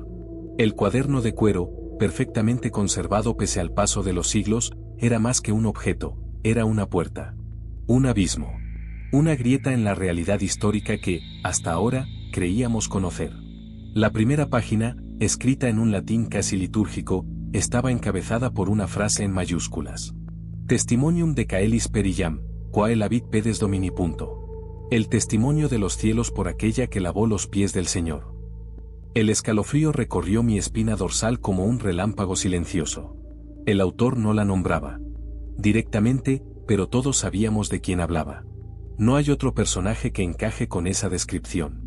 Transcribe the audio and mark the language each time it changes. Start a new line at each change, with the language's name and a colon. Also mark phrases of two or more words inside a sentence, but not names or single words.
Spanish: El cuaderno de cuero, perfectamente conservado pese al paso de los siglos, era más que un objeto, era una puerta. Un abismo. Una grieta en la realidad histórica que, hasta ahora, creíamos conocer. La primera página, escrita en un latín casi litúrgico, estaba encabezada por una frase en mayúsculas.
Latin: Testimonium de Caelis per Iam, quae lavit pedes Domini.
Spanish: El testimonio de los cielos por aquella que lavó los pies del Señor. El escalofrío recorrió mi espina dorsal como un relámpago silencioso. El autor no la nombraba directamente, pero todos sabíamos de quién hablaba. No hay otro personaje que encaje con esa descripción.